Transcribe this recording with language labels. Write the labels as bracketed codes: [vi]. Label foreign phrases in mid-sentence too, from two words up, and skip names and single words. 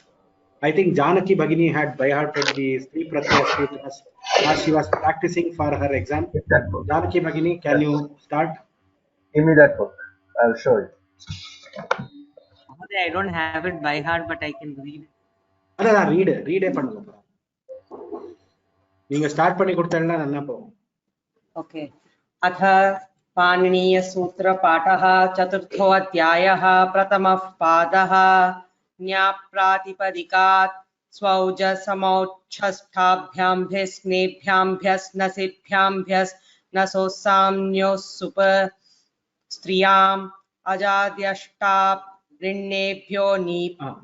[en] I think Janaki Bhagini had by hearted the three pratyaya sutras as she was practicing for her exam. Janaki Bhagini, can you start? Give me that book. I'll show you. I don't have it by heart, but I can read. [ta] Read பண்ணுங்க. நீங்க ஸ்டார்ட் பண்ணி கொடுத்தா நல்லா போகும். Okay. [sa] अथ पाणिनीय सूत्र पाठः चतुर्थोऽध्यायः प्रथमः पादः न्याप्रातिपदिकात् स्वौज समौच्छस्थाभ्याम्भ्यस्नेभ्याम्भ्यस्नसिभ्याम्भ्यस्नसोसाम्योऽसुप स्त्रियाम् अजाद्यष्टा ऋण्येभ्यो नीप्